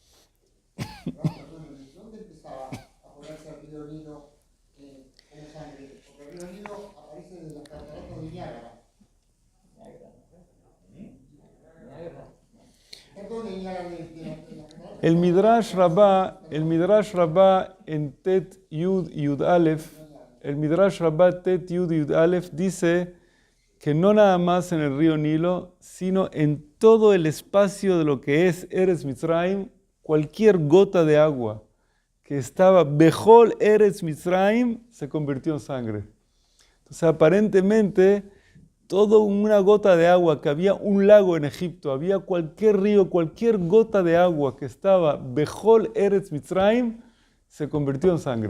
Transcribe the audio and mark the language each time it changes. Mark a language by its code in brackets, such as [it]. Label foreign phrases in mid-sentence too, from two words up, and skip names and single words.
[es] ¿Dónde empezaba a ponerse el río Nilo como sangre? Porque el río Nilo aparece en las cataratas de Niágara. Perdón, de Niágara El Midrash Rabbah en Tet Yud Yud Aleph, el Midrash Rabbah Tet Yud Yud Aleph dice que no nada más en el río Nilo, sino en todo el espacio de lo que es Eretz Mitzrayim, cualquier gota de agua que estaba Bejol Eretz Mitzrayim se convirtió en sangre. Entonces aparentemente toda una gota de agua, que había un lago en Egipto, había cualquier río, cualquier gota de agua que estaba Bejol Eretz Mitzrayim se convirtió en sangre.